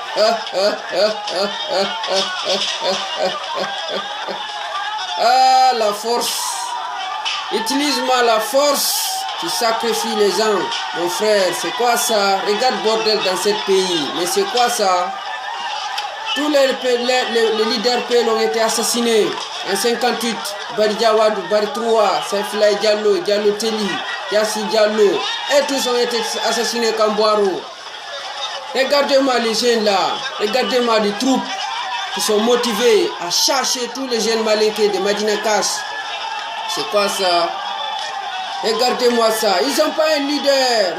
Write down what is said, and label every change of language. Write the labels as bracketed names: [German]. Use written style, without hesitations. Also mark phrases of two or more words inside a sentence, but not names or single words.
[French] Ah, la force. Utilise-moi la force qui sacrifie les gens. Mon frère, c'est quoi ça? Regarde bordel dans ce pays. Mais c'est quoi ça? Tous les leaders Peuls ont été assassinés en 58. Bari Diawadou, Bari Troua, Saifulay Diallo, Diallo Teli, Yassi Diallo. Et tous ont été assassinés comme Boiro. Regardez-moi les jeunes là. Regardez-moi les troupes qui sont motivés à chercher tous les jeunes malinqués de Madina Kass. C'est quoi ça? Regardez-moi ça. Ils n'ont pas un leader.